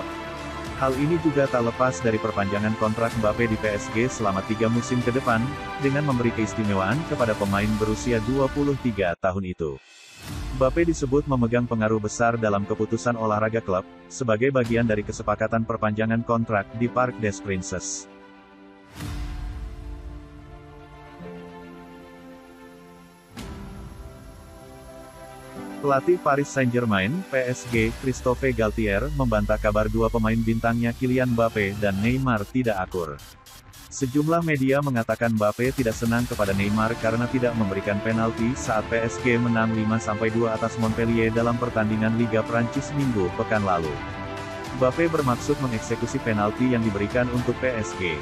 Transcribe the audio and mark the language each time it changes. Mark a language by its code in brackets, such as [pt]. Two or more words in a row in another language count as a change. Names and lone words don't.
[id] Hal ini juga tak lepas dari perpanjangan kontrak Mbappé di PSG selama 3 musim ke depan, dengan memberi keistimewaan kepada pemain berusia 23 tahun itu. Mbappé disebut memegang pengaruh besar dalam keputusan olahraga klub, sebagai bagian dari kesepakatan perpanjangan kontrak di Parc des Princes. Pelatih Paris Saint-Germain (PSG), Christophe Galtier, membantah kabar dua pemain bintangnya Kylian Mbappé dan Neymar tidak akur. Sejumlah media mengatakan Mbappé tidak senang kepada Neymar karena tidak memberikan penalti saat PSG menang 5-2 atas Montpellier dalam pertandingan Liga Prancis Minggu pekan lalu. Mbappé bermaksud mengeksekusi penalti yang diberikan untuk PSG.